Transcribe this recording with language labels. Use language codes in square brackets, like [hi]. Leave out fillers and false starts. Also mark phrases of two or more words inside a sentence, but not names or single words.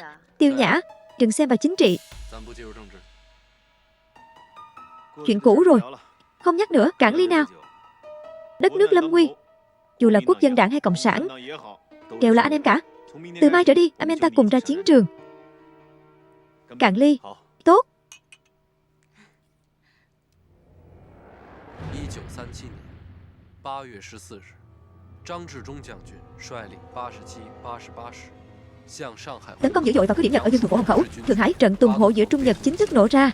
[vi] Tiêu nhã, đừng xem vào chính trị. Chuyện cũ rồi, không nhắc nữa, cản ly nào. Đất nước lâm nguy, dù là quốc dân đảng hay cộng sản đều là anh em cả. Từ mai trở đi, anh em ta cùng ra chiến trường. Cạn ly. Tốt. [zh] 1937 年8月14日，张治中将军率领87、88师向上海 [vi] tấn công dữ dội vào cứ điểm Nhật ở Dương Thủ Phủ Hồng Khẩu, Thượng Hải. Trận Tùng Hộ giữa Trung Nhật chính thức nổ ra.